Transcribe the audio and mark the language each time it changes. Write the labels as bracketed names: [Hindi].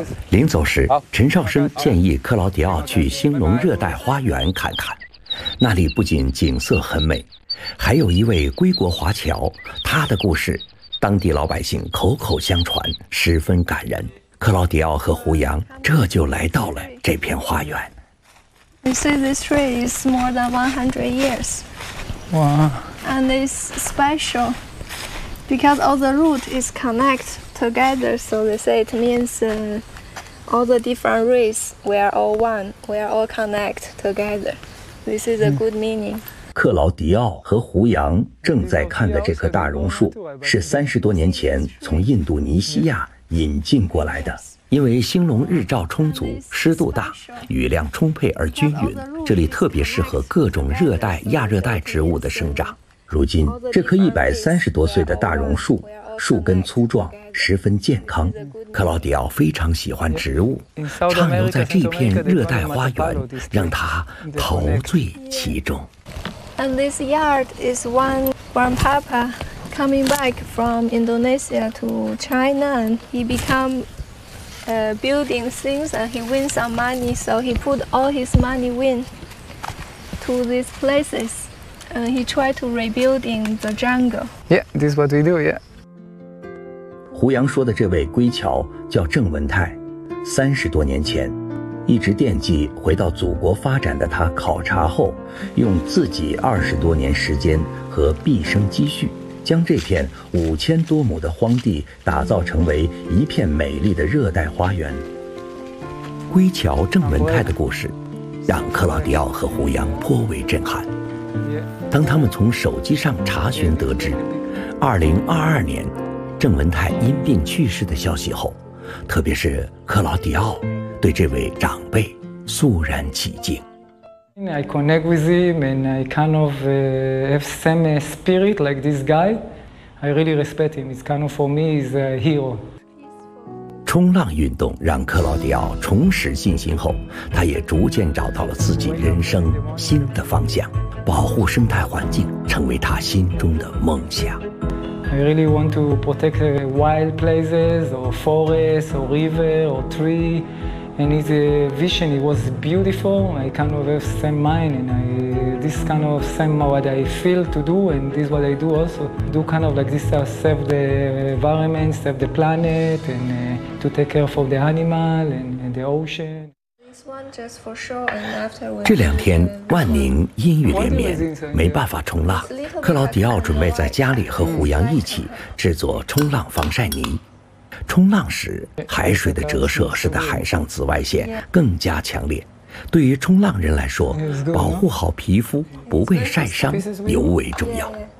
[Chinese] 临走时，陈绍生建议克劳迪奥去兴隆热带花园看看，那里不仅景色很美，还有一位归国华侨，他的故事当地老百姓口口相传，十分感人。克劳迪奥和胡杨这就来到了这片花园。 [English] You see, this tree is more than 100 years. Wow. And it's special because all the root is connect together. So they say it means all the different race, we are all one, we are all connect together. This is a good meaning. [Chinese] 克劳迪奥和胡杨正在看的这棵大榕树是30多年前从印度尼西亚引进过来的，因为兴隆日照充足，湿度大，雨量充沛而均匀，这里特别适合各种热带亚热带植物的生长。如今这棵130多岁的大榕树树根粗壮，十分健康，克劳迪奥非常喜欢植物，畅游在这片热带花园让他陶醉其中。 [English] And this yard is one grandpapa coming back from Indonesia to China. And he become building things and he win some money. So he put all his money win to these places. And he tried to rebuild in the jungle. Yeah, this is what we do, yeah. [Chinese] 胡杨说的这位归侨叫郑文泰，30多年前。一直惦记回到祖国发展的他，考察后用自己20多年时间和毕生积蓄，将这片5000多亩的荒地打造成为一片美丽的热带花园。归侨郑文泰的故事让克劳迪奥和胡杨颇为震撼。当他们从手机上查询得知2022年郑文泰因病去世的消息后，特别是克劳迪奥对这位长辈肃然起敬。 [English] I connect with him and I kind of have same spirit like this guy. I really respect him. He's kind of for me is a hero. [Chinese] 冲浪运动让克劳迪奥重拾信心后，他也逐渐找到了自己人生新的方向。保护生态环境成为他心中的梦想。 [English] I really want to protect wild places or forests or river or tree. And his vision, it was beautiful. I kind of have same mind, and I, this kind of same what I feel to do, and this is what I do also. Do kind of like this, save the environment, save the planet, and to take care for the animal and the ocean. This one just for sure. And after we. [Chinese] 这两天万宁阴雨连绵，没办法冲浪。克劳迪奥准备在家里和胡杨一起制作冲浪防晒泥。冲浪时海水的折射使得海上紫外线更加强烈，对于冲浪人来说，保护好皮肤不被晒伤尤为重要。